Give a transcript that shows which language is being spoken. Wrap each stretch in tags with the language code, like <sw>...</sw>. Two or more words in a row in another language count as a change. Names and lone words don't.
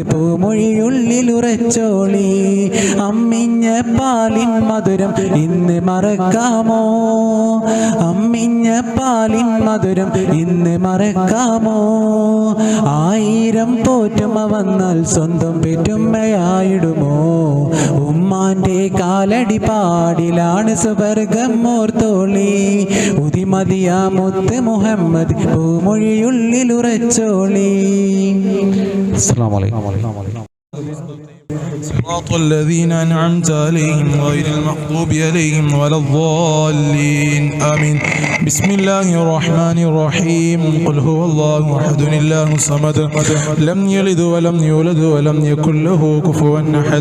<ml>പൂമൊഴിയുള്ളിൽ ഉറച്ചോളി അമ്മിഞ്ഞ പാലിൻ മധുരം ഇന്ന് മറക്കാമോ അമ്മിഞ്ഞ പാലിൻ മധുരം ഇന്ന് മറക്കാമോ ആയിരം പോറ്റുമ വന്നാൽ സ്വന്തം പെറ്റുമ്മയായിടുമോ ഉമ്മാന്റെ കാലടി പാടിലാണ് സുവർഗം ഓർത്തോളി ഉതിമതിയാ മുത്ത് മുഹമ്മദ് പൂമൊഴിയുള്ളിൽ ഉറച്ചോളി.</ml> <ar>السلام عليكم. صراط الذين أنعمت عليهم غير المغضوب عليهم ولا الضالين آمين. بسم الله الرحمن الرحيم. قل هو الله أحد الله الصمد لم يلد ولم يولد ولم يكن له كفوا أحد.</ar>